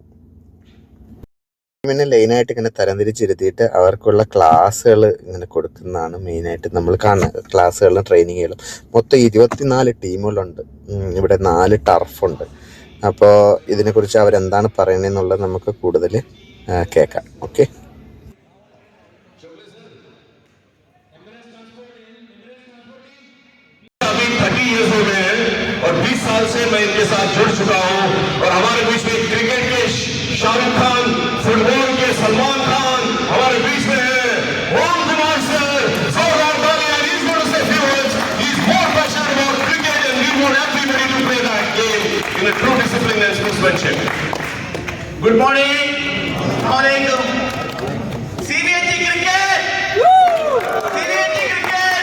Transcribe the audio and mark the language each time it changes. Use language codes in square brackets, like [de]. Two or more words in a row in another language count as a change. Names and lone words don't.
[ml] പിന്നെ ലൈനായിട്ട് ഇങ്ങനെ തരംതിരിച്ചിരുത്തിയിട്ട് അവർക്കുള്ള ക്ലാസ്സുകൾ ഇങ്ങനെ കൊടുക്കുന്നതാണ് മെയിനായിട്ട് നമ്മൾ കാണുന്നത്. ക്ലാസ്സുകളും ട്രെയിനിങ്ങുകളും മൊത്തം 24 ടീമുകളുണ്ട്. ഇവിടെ 4 ടർഫുണ്ട്. അപ്പോൾ ഇതിനെക്കുറിച്ച് അവരെന്താണ് പറയണതെന്നുള്ളത് നമുക്ക് കൂടുതൽ കേൾക്കാം. ഓക്കെ. [hi] और 20 साल से मैं इनके साथ जुड़ चुका हूं और हमारे बीच में क्रिकेट के शाहरुख खान, फुटबॉल के सलमान खान हमारे बीच में है. ओम कुमार सर, जोरदार तालियां. [en] He's going to say few words. He's more passionate about cricket and we want everybody to play that game in a true discipline and sportsmanship. Good morning. Assalamualaikum. CBSE cricket. CBSE cricket.